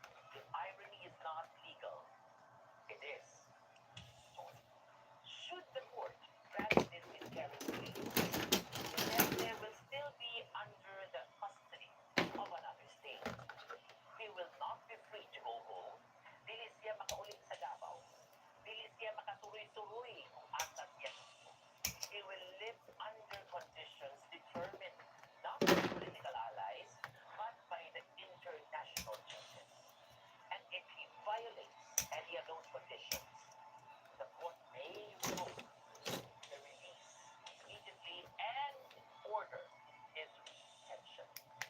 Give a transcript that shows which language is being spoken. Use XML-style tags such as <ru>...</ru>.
<en>The irony is not legal, it is stoic. Should the court grant this interim release, Duterte will still be under the custody of another state. He will not be free to go home.</en> <ceb>Dili siya makaulit sa Davao. Dili siya makasuroy-suroy kung asa siya gusto.</ceb> <en>He will live under conditions determined not by political allies, but by the international justice. And if he violates any of those conditions, the court may revoke the release immediately and order his detention.</en>